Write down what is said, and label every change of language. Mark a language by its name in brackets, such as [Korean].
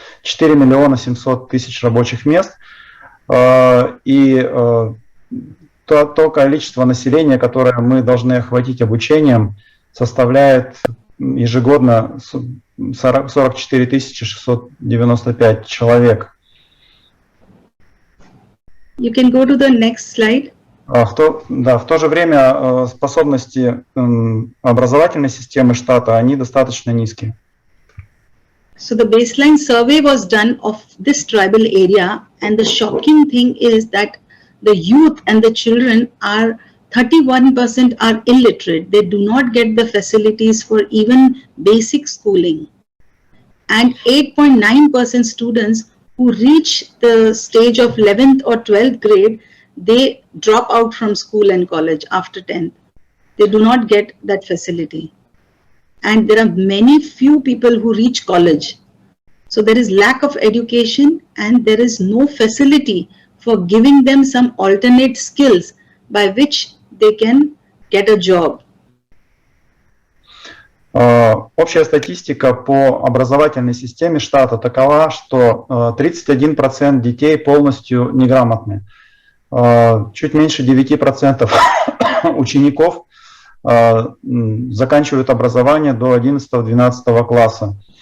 [Russian] 4 миллиона 700 тысяч рабочих мест. И то количество населения, которое мы должны охватить обучением, составляет ежегодно 44 695 человек. [English] You can go to the next slide. [Russian] В то же время способности образовательной системы штата, они достаточно низкие. [English] So the baseline survey was done of this tribal area, and the shocking thing is that the youth and the children are 31% are illiterate. They do not get the facilities for even basic schooling. And 8.9% students who reach the stage of 11th or 12th grade, they drop out from school and college after 10th. They do not get that facility. And there are few people who reach college. So there is lack of education and there is no facility for giving them some alternate skills by which they can get a job. [Russian] Общая статистика по образовательной системе штата такова, что 31% детей полностью неграмотны. Чуть меньше 9% учеников заканчивают образование до 11-12 класса.